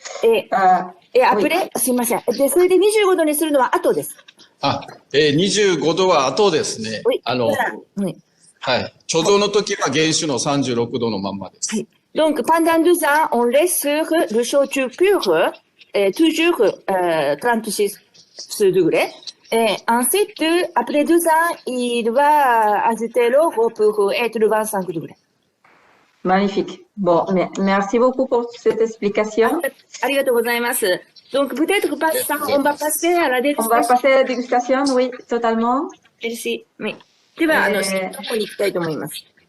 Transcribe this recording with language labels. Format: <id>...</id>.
<fr>Et après,</fr> <ja>すいません。で、それで25度にするのは後です。 25度は後ですね。</ja> <fr>Oui.</fr> <ja>はい。貯蔵の時は原酒の36度のまんまです。はい。</ja> <fr>Donc, pendant 2 ans, on laisse sur le chaud pur, toujours 36 degrés. Et ensuite, après 2 ans, il va ajouter l'eau pour être 25 degrés. Magnifique. Bon, merci beaucoup pour cette explication.</fr> <ja>ありがとうございます。</ja> <fr>Donc, peut-être, on va passer à la dégustation. On va passer à la dégustation, oui, totalement. Merci. Oui.</fr> <ja>では、ここに行きたいと思います。</ja>